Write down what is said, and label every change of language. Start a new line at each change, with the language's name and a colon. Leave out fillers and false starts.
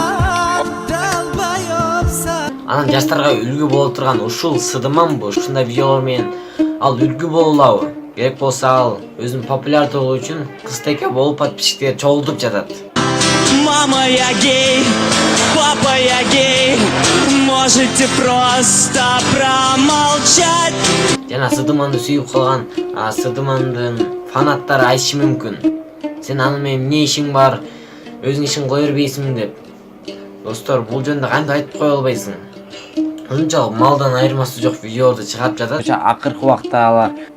Kyrgyz: Анан жаштарга үлгү боло турган ушул Сыдыманбы? Ушундай видеолор менен ал үлгү боло алабы? Керек болсо ал өзүнүн популярдуулугу үчүн кызтеке болуп подписчиктерди чогултуп жатат.
Russian: Мама, я гей, папа, я гей, можете просто промолчать.
Kyrgyz: Жана Сыдыманды сүйүп калган Сыдымандын фанаттары айтышы мүмкүн. Сен аны менен эмне ишиң бар? Өзүң ишин кое бербейсиң деп. Достор, бул жөнүндө кантип айтып кое албайсың? Ушунчалык малдан айырмасы жок видеолорду чыгарып жатат. Акыркы убакта алар